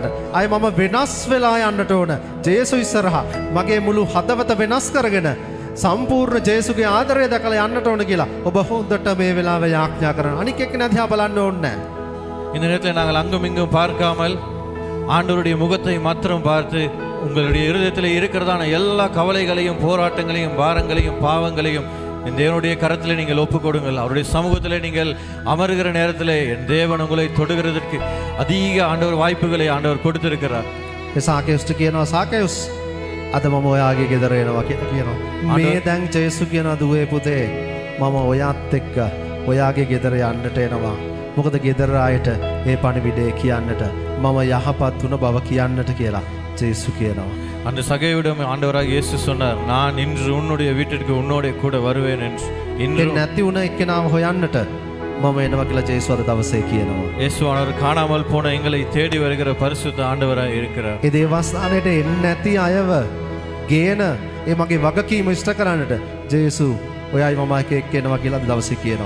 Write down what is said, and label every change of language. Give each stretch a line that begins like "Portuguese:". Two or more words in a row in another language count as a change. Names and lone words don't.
Sinhala: අය මම වෙනස් වෙලා යන්නට ඕන. ජේසු ඉස්සරහා මගේ මුළු හදවත වෙනස් කරගෙන සම්පූර්ණ ජේසුගේ ආදරය දැකලා යන්නට ඕන කියලා ඔබ හොඳට මේ වෙලාවේ යාඥා කරන්න. අනික් එක්කෙනා දිහා බලන්න ඕනේ නෑ.
Tamil: இந்த நேரத்தில் நாங்கள் அங்கும் இங்கும் பார்க்காமல் ஆண்டவருடைய முகத்தை மாத்திரம் பார்த்து உங்களுடைய இருதயத்தில் இருக்கிறதான எல்லா கவலைகளையும் போராட்டங்களையும் பாரங்களையும் பாவங்களையும் இந்த தேவனுடைய கரத்தில் நீங்கள் ஒப்புக் கொடுங்கள். அவருடைய சமூகத்தில் நீங்கள் அமருகிற நேரத்தில் என் தேவன் உங்களை தொடுகிறதற்கு அதிக ஆண்டவர் வாய்ப்புகளை ஆண்டவர் கொடுத்திருக்கிறார்.
Sinhala: ඒ සාකයුස්ට කියනවා සාකයුස් අද මම ඔයාගේ ගෙදර එනවා කියලා කියනවා. මේ දැන් ජේසු කියනවා දුවේ පුතේ මම ඔයාත් එක්ක ඔයාගේ ගෙදර යන්නට එනවා. මොකද ගෙදර ආයට මේ පණිවිඩය කියන්නට මම යහපත් වුණ බව කියන්නට කියලා ජේසු කියනවා.
Tamil: அந்த சகைவிடம் ஆண்டவராக இயேசு சொன்னார், நான் இன்று உன்னுடைய வீட்டிற்கு உன்னோட கூட வருவேன் என்று. இன்று
Sinhala: ඒ නැති වුණ එක්කෙනාව හොයන්නට මම එනවා කියලා ජේසු අද දවසේ කියනවා.
Tamil: இயேசுவானவர் காணாமல் போன எங்களை தேடி வருகிற பரிசுத்த ஆண்டவராக இருக்கிறார்.
Sinhala: ඒ දේවස්ථානයට එන්නේ නැති අයව ගේන ඒ මගේ වගකීම ඉෂ්ට කරන්නට ජේසු ඔයයි මම එක්ක එනවා කියලා අද දවසේ කියනවා.